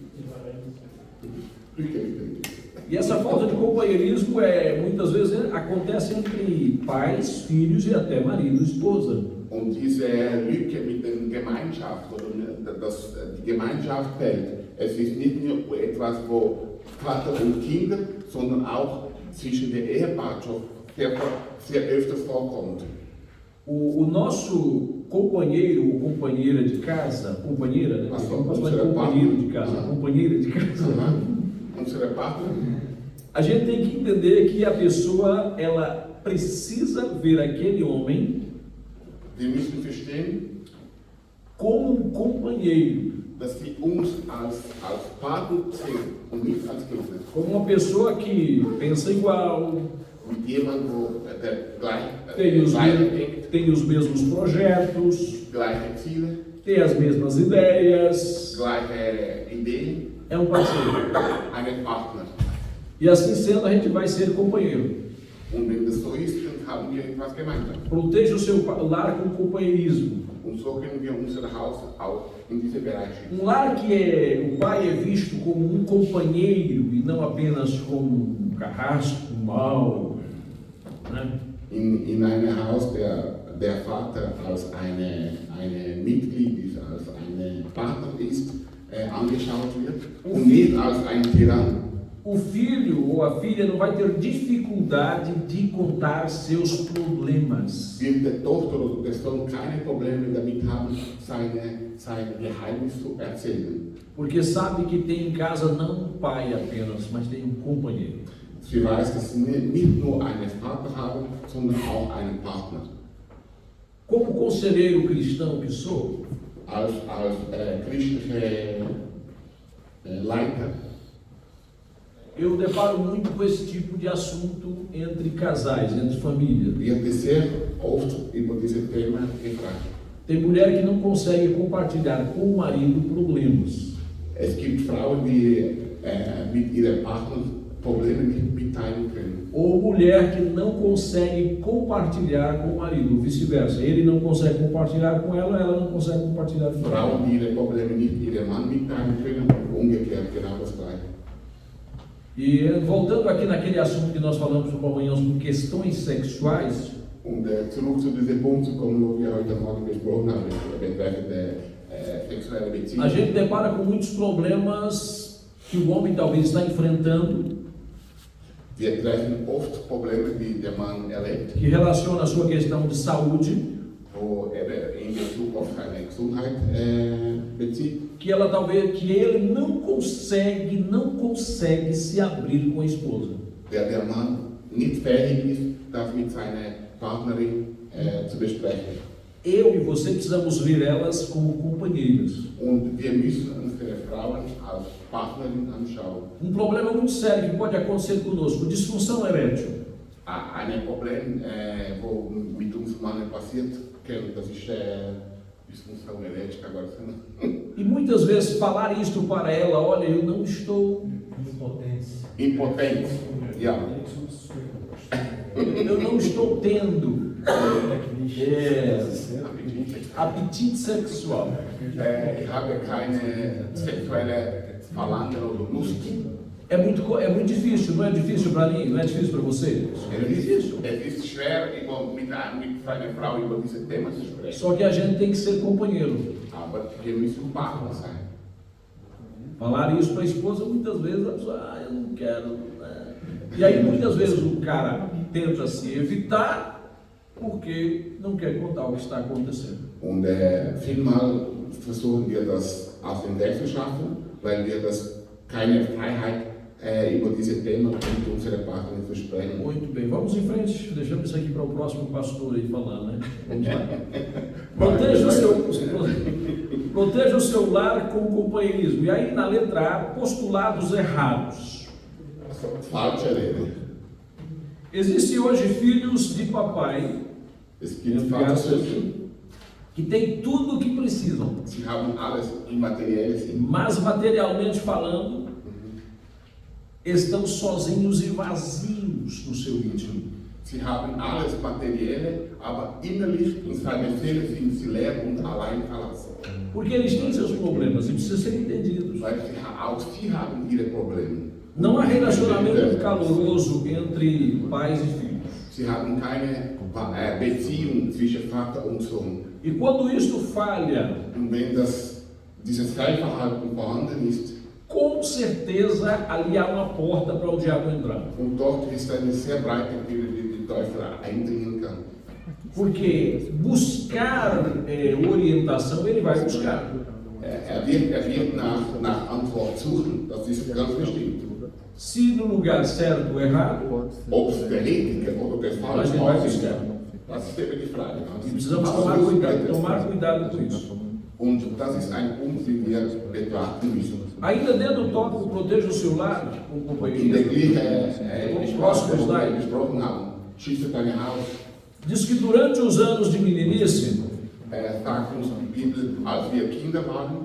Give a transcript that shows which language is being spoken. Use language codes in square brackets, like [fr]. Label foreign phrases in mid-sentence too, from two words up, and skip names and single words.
[pt] E essa falta de companheirismo muitas vezes acontece entre pais, filhos e até marido e esposa. [de] Und diese Lücke mit der Gemeinschaft, oder die Gemeinschaft fällt. Es ist nicht nur etwas, wo Vater und Kinder, sondern auch zwischen der Ehepartnerschaft sehr öfters vorkommt. [pt] O nosso companheiro ou companheira de casa, companheira, né? Companheiro de casa, companheira de casa. [de] Unsere Partner. [pt] A gente tem que entender que a pessoa, ela precisa ver aquele homem [de] Wir müssen verstehen, [pt] como um companheiro, [de] dass sie uns als Partner sehen und nicht als Gegner. [pt] como uma pessoa que pensa igual, [de] Mit jemandem, der [pt] tem os mesmos projetos, [de] gleiche Ziele, [pt] tem as mesmas ideias, [de] gleiche Ideen, [pt] é um parceiro. [de] einen Partner. [pt] E assim sendo, a gente vai ser companheiro. [de] Und wenn das so ist, dann haben wir etwas gemeinsam. [pt] Proteja o seu lar com companheirismo. [de] Und so können wir unser Haus auch in diese Bereiche schicken. [pt] Um lar que o pai é visto como um companheiro e não apenas como um carrasco, um mau, né? [de] In einem Haus, der Vater als eine Mitglied ist, als ein Partner ist, angeschaut wird und nicht als ein Tyrann. [pt] O filho ou a filha não vai ter dificuldade de contar seus problemas. [de] Wird der Tochter oder der Sohn keine Probleme damit haben, sein Geheimnis zu erzählen. [pt] Porque sabe que tem em casa não um pai apenas, mas tem um companheiro. [de] Sie weiß, dass sie nicht nur einen Vater haben, sondern auch einen Partner. [pt] Como conselheiro cristão que sou, [de] Als christliche Leiter [pt] eu deparo muito com esse tipo de assunto entre casais, entre famílias. [de] wird sehr oft über diese Themen gefragt. [pt] Tem mulher que não consegue compartilhar com o marido problemas. [de] Es gibt Frauen, die mit ihrem Partner Probleme nicht mitteilen können. [pt] Ou mulher que não consegue compartilhar com o marido, vice-versa. Ele não consegue compartilhar com ela não consegue compartilhar com ela. [de] Frauen, die ihre Probleme nicht ihrem Mann mitteilen können, und umgekehrt genau das Gleiche. [pt] E voltando aqui naquele assunto que nós falamos por manhã sobre questões sexuais, [de] Und zurück zu diesem Punkt zu kommen, wo wir heute Morgen besprochen haben, betreffend sexuelle [pt] a [de] Beziehungen. [pt] gente depara com muitos problemas que o homem talvez está enfrentando, [de] Wir treffen oft Probleme, die der Mann erlebt, [pt] que relaciona a sua questão de saúde, [de] wo er in Bezug auf seine Gesundheit bezieht, [pt] que ele não consegue se abrir com a esposa. [de] der Mann nicht fähig ist, das mit seiner Partnerin zu besprechen. [pt] Eu e você precisamos ver elas como companheiras. [de] Und wir müssen unsere Frauen als Partnerin anschauen. [pt] Um problema muito sério que pode acontecer conosco, disfunção erétil. [de] Ein Problem, wo mit uns Männern passiert, das ist [pt] Disfunção erética agora. E muitas vezes falar isto para ela, olha, eu não estou... Impotência. Ja. Eu não estou tendo apetite sexual. [de] Ich habe keine sexuelle Verlangen oder Lust. [pt] É muito difícil, não é difícil para mim, não é difícil para você? É difícil. [de] Es ist schwer, mit einer Frau über diese Themen zu sprechen. [pt] Só que a gente tem que ser companheiro. [de] Aber wir müssen Partner sein. [pt] Falar isso para a esposa, muitas vezes a pessoa, eu não quero. Né? E aí muitas vezes o cara tenta se evitar porque não quer contar o que está acontecendo. [de] Und vielmal versuchen wir das aus dem Weg zu schaffen, weil wir das keine Freiheit über diese Themen mit unseren Partnern zu sprechen. [pt] Muito bem, vamos em frente, deixamos isso aqui para o próximo pastor aí falar, né? Vamos lá. Proteja o seu lar com companheirismo. E aí na letra A, postulados errados. [de] Falsche Rede. [pt] Existem hoje filhos de papai, [de] Es gibt Vater, [pt] que têm tudo o que precisam, [de] sie haben alles immateriell, [pt] mas materialmente falando, estão sozinhos e vazios no seu íntimo. [de] Sie haben alles Materielle, aber innerlich in seiner Seele sind sie leer und allein verlassen. [pt] Porque eles têm seus problemas e precisam ser entendidos. [de] Weil auch sie haben ihre Probleme. [pt] Não há relacionamento caloroso entre pais e filhos. [de] Sie haben keine Beziehung zwischen Vater und Sohn. [pt] E quando isto falha, [de] Und wenn dieses Fehlverhalten vorhanden ist, [pt] com certeza ali há uma porta para o diabo entrar. [de] und dort ist eine sehr breite Tür, die der Teufel eindringen kann. [pt] Porque buscar orientação, ele vai buscar. [de] wird nach Antwort suchen, das ist ganz bestimmt. [pt] Se no lugar certo ou errado, [de] Ob es der richtige oder der [pt] mas [de] falsche [pt] ele vai [de] Ort ist, [pt] buscar. [de] das ist eben die Frage. [pt] E precisamos tomar cuidado com isso. [de] Und das ist ein Punkt, den wir betrachten müssen. [pt] Ainda dentro do tópico proteja o seu lar, com [de] In der [pt] companheirismo, [de] gleichen Sprache, wo wir gesprochen haben, schütze dein Haus, [pt] diz que durante os anos de meninice, [de] sagt uns die Bibel, als wir Kinder waren,